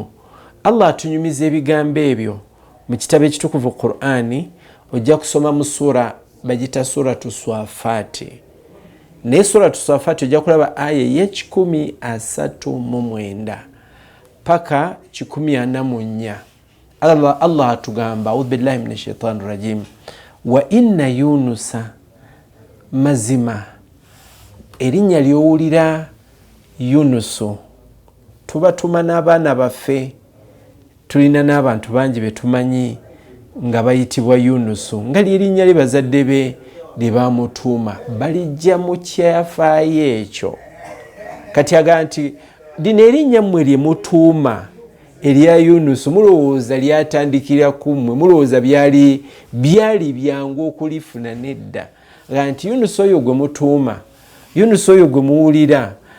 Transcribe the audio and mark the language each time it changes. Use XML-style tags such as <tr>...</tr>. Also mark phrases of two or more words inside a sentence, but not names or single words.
<lg>Allah atunyumiza ebigambo ebyo mu kitabo ekitukuvu Qur'ani. Ojja kusoma mu sura bagita suratu Swafaati. ne sura Safat ojja kulaba aya ye139 paka 144. Allah atugamba</lg> <ar>أعوذ بالله من الشيطان الرجيم وإن يونس</ar> <lg>mazima erinnya lyowulira Yunusu tubatuma n'abaana baffe tulina n'abantu bangi betumanyi nga bayitibwa Yunusu nga lyerinnya lye bazadde be lye bamutuuma balijja mu kyafaayo ekyo kati aga nti lino erinnya mmwe lye mutuuma erya Yunusu mulowooza lyatandikira ku mmwe mulowooza byali byangu okulifuna nedda nga nti Yunusu oyo gwe mutuuma Yunusu oyo gwe muwulira</lg>